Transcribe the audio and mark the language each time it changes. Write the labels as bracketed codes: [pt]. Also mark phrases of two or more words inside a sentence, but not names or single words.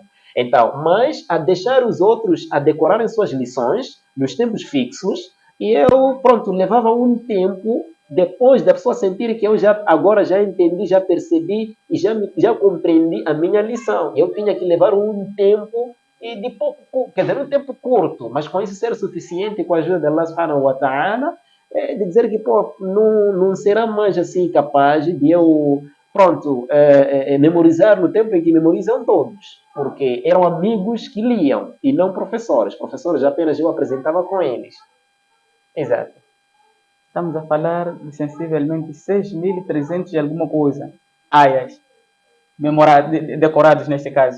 [pt] Então, mas a deixar os outros a decorarem suas lições nos tempos fixos, e eu, pronto, levava um tempo depois da pessoa sentir que eu agora já entendi, já percebi e já compreendi a minha lição. Eu tinha que levar um tempo, e de pouco, quer dizer, um tempo curto, mas com isso ser suficiente com a ajuda de Allah [ar] سبحانه وتعالى, [pt] de dizer que não será mais assim capaz de eu, pronto, memorizar no tempo em que memorizam todos, porque eram amigos que liam e não professores. Professores apenas eu apresentava com eles. Exato. Estamos a falar de sensivelmente 6.300 e alguma coisa, aias, decorados neste caso.